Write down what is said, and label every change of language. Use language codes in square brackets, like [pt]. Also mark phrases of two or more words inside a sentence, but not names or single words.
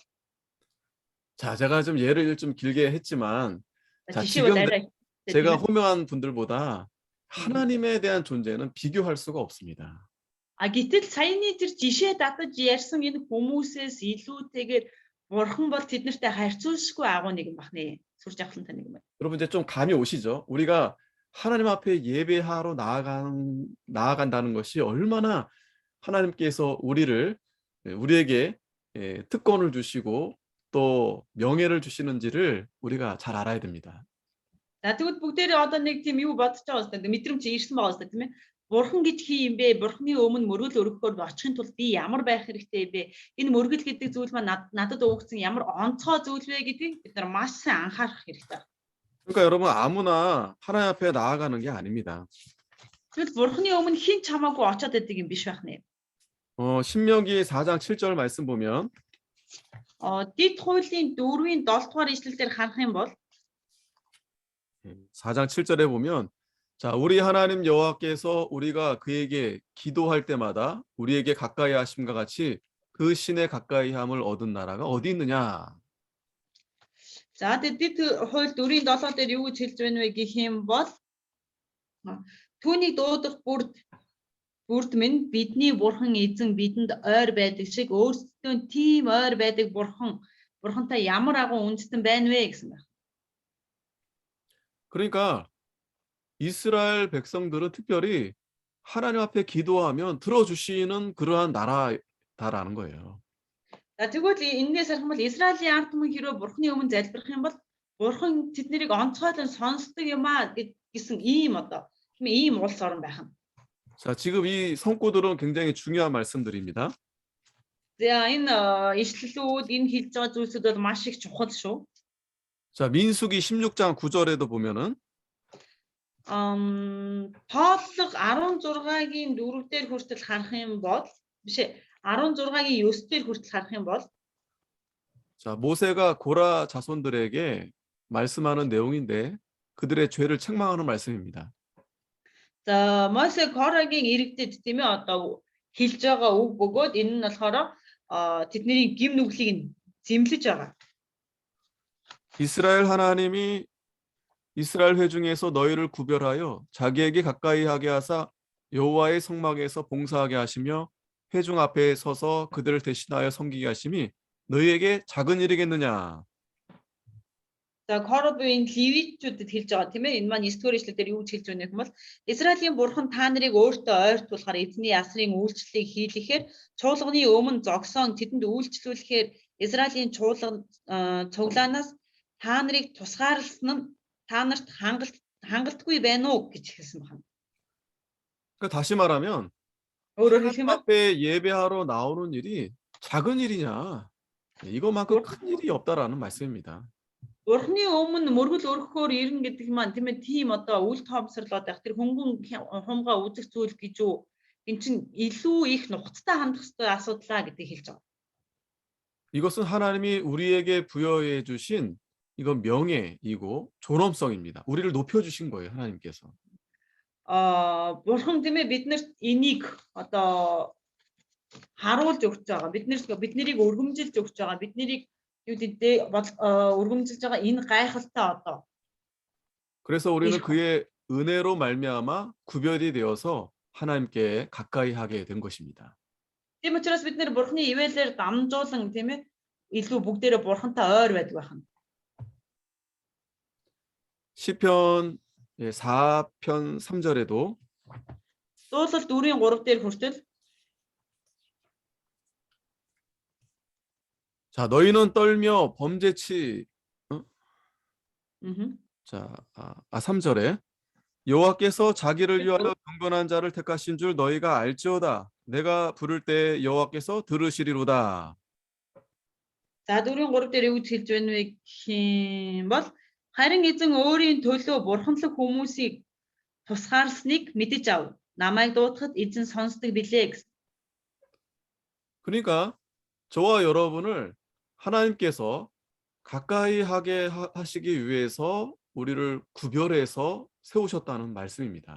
[ko] 자, 제가 좀 예를 좀 길게 했지만, 자, [mn] жишээ бол [ko] 지금 [mn] арай тийм [ko] 제가 ээ. 호명한 분들보다 하나님에 대한 존재는 비교할 수가 없습니다. [mn] Гэтэл саяны тэр жишээ дадаж ярьсан энэ хүмүүсээс илүүтэйгээр бурхан бол тэднэртэй харьцуулшгүй агуу нэгэн бахнэ. Сурж авахлантай нэгэн байна. [ko] 여러분 이제 좀 감이 오시죠? 우리가 하나님 앞에 예배하러 나아간다는 것이 얼마나 하나님께서 우리에게 특권을 주시고 또 명예를 주시는지를 우리가 잘 알아야 됩니다. [mn] За тэгвэл бүгдээрээ одоо нэг тийм юу бодож байгаа юм байна. Мэдрэмж ирсэн байгаа юм байна, тийм ээ. Бурхан гэж хий юм бэ? Бурханы өмнө мөргөл өргөхөөр очихын тулд би ямар байх хэрэгтэй бэ? Энэ мөргөл гэдэг зүйл маань надад өгсөн ямар онцгой зүйл вэ гэдгийг бид нар маш сайн анхаарах хэрэгтэй. [ko] 그러니까 여러분 아무나 하나님 앞에 나아가는 게 아닙니다. [mn] Тэгвэл бурханы өмнө хэн ч хамаагүй очоод байдаг юм биш байх нэ. [ko] 신명기 4장 7절 말씀 보면 [mn] Дэд хуулийн 4-ийн 7 дугаар ишлэлээр харах юм бол [ko] 4장 7절에 보면 자, 우리 하나님 여호와께서 우리가 그에게 기도할 때마다 우리에게 가까이 하심과 같이 그 신의 가까이함을 얻은 나라가 어디 있느냐? [mn] за дэд хууль 4-ийн 7 дээр юу гэж хэлж байна вэ гэх юм бол түүнийг дуудах бүрд минь бидний бурхан эзэн бидэнд ойр байдаг шиг өөрсдөө тийм ойр байдаг бурхантай ямар агуу үндэстэн байна вэ гэсэн байна. [ko] 그러니까 이스라엘 백성들은 특별히 하나님 앞에 기도하면 들어주시는 그러한 나라다라는 거예요. [mn] За тэгвэл энээс харах юм бол Израилийн ард түмэн хэрэг бурханы өмнө залбирах юм бол бурхан тэднийг онцгойлон сонсдог юм аа гэсэн ийм одоо тийм ийм улс орн байх нь. [ko] 자, 지금 이 성구들은 굉장히 중요한 말씀들입니다. [mn] За энэ ишлэлүүд энэ хэлж байгаа зүйлсүүд бол маш их чухал шүү. [ko] 자, 민수기 16장 9절에도 보면은 [mn] Тооллого 16-гийн 4-дээр хүртэл харах юм бол биш ээ 16-гийн 9-дээр хүртэл харах юм бол [ko] 자, 모세가 고라 자손들에게 말씀하는 내용인데 그들의 죄를 책망하는 말씀입니다. [mn] за Мосе Корагийн иргэдэд тийм ээ одоо хэлж байгаа үг бөгөөд энэ нь болохоор тэдний гим нүглийг нь зэмлэж байгаа. [ko] 이스라엘 하나님이 이스라엘 회중에서 너희를 구별하여 자기에게 가까이 하게 하사 여호와의 성막에서 봉사하게 하시며 회중 앞에 서서 그들을 대신하여 섬기게 하심이 너희에게 작은 일이겠느냐? [mn] За Коробын Левитчүүдэд хэлж байгаа тийм ээ энэ маань 9-р ишлэлээр юу гэж хэлж байна гэх юм бол Израилийн бурхан та нарыг өөртөө ойртуулахаар эзний ясрын үйлчлэлийг хийлгэхээр чуулганы өмнө зогсоон тэдэнд үйлчлүүлэхээр Израилийн цуглаанаас та нарыг тусгаарласан нь та нарт хангалтгүй байна уу гэж хэлсэн байна. [ko] 그러니까 다시 말하면 [mn] өөрөөр хэлэх [ko] 하나님 [mn] юм бол [ko] 앞에 예배하러 나오는 일이 작은 일이냐? 이거만큼 큰 일이 없다라는 말씀입니다. [mn] Бурхны өмнө мөргөл өргөхөөр ирнэ гэдэг маань тийм ээ тийм одоо үл тоомсорлоод байх тэр хөнгөн хумгаа үзэх зүйл гэж юу эн чинь илүү их нухацтай хандах ёстой асуудлаа гэдгийг хэлж байгаа. [ko] 이것은 하나님이 우리에게 부여해 주신 이건 명예이고 존엄성입니다. 우리를 높여 주신 거예요, 하나님께서. [mn] Бурхан тийм ээ биднэрт энийг одоо харуулж өгч байгаа. Биднэрийг өргөмжилж өгч байгаа. Биднэрийг юу гэдэг өргөмжилж байгаа энэ гайхалтай одоо. [ko] 그래서 우리는 그의 은혜로 말미암아 구별이 되어서 하나님께 가까이 하게 된 것입니다. [mn] Тийм учраас бид нэр бурхны ивэлээр дамжуулан тийм ээ илүү бүгдээрээ бурхантай ойр байдаг байна. [ko] 시편 4편 3절에도 [mn] Дуулал 4-ийн 3 дээр хүртэл [ko] 자, 너희는 떨며 범죄치 자, 3절에 여호와께서 자기를 위하여 경건한 자를 택하신 줄 너희가 알지어다. 내가 부를 때 여호와께서 들으시리로다. [mn] За 4-ийн 3 дээр юу хэлж байна вэ гэх юм бол харин эзэн өөрийн төлөө бурханлаг хүмүүсийг тусгаарлсныг мэдэж ав. Намайг дуудахад эзэн сонсдог билээ гэсэн. [ko] 그러니까 저와 여러분을 하나님께서 가까이 하게 하시기 위해서 우리를 구별해서 세우셨다는 말씀입니다.